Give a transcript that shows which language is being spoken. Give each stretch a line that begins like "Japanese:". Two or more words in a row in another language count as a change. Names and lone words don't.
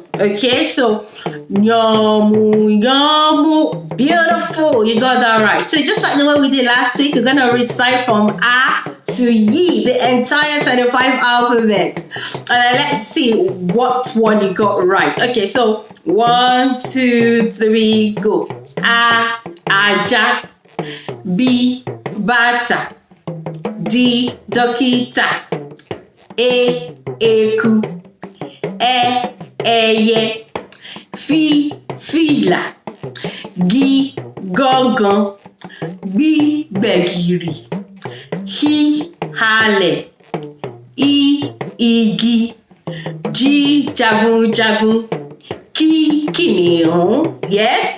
English: Okay, so yamu. Beautiful. You got that right. So just like the way we did last week, you're gonna recite from A to Yi, the entire 25 alphabets. And let's see what one you got right. Okay, so 1, 2, 3, go.
Yoruba: A, aja. B, bata. D, dokita. E, eku. E, eye. Fi, fila. Gi, gangan. Bi, gbẹ̀gìrì. Hi, halẹ̀. I, igi. Jí, jagunjagun. Kí, kìnìún. Yes.